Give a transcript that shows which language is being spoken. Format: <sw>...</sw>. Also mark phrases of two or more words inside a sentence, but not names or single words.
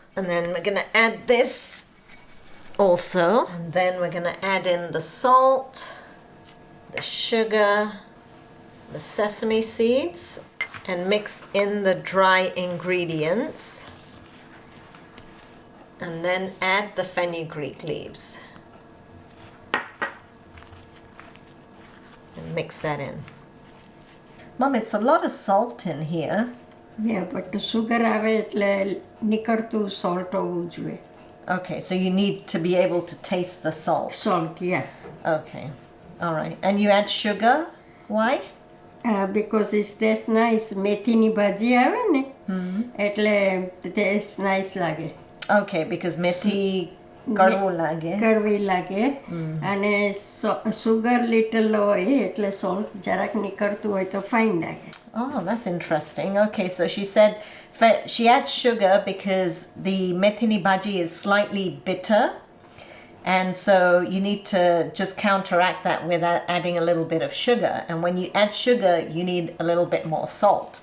<en>And then we're gonna add this also, and then we're gonna add in the salt, the sugar, the sesame seeds, and mix in the dry ingredients, and then add the fenugreek leaves and mix that in. Mom, it's a lot of salt in here. Yeah, but the sugar</en> <gu>આવે એટલે નીકળતું salt હોવું જોઈએ.</gu> <en>Okay, so you need to be able to taste the salt. Salt, yeah. Okay, all right. And you add sugar? Why? Because it tastes nice.</en> <gu>મેથીની ભાજી આવે ને એટલે</gu> <en>taste nice</en> <gu>લાગે.</gu> <en>Okay, because methi</en> <gu>કડવું લાગે. કડવી લાગે અને</gu> <en>sugar little</en> <gu>હોય એટલે salt જરાક નીકળતું હોય તો fine લાગે.</gu> <en>Oh, that's interesting. Okay, so she said she adds sugar because the</en> <gu>મેથીની ભાજી</gu> <en>is slightly bitter, and so you need to just counteract that with adding a little bit of sugar. And when you add sugar, you need a little bit more salt.</en>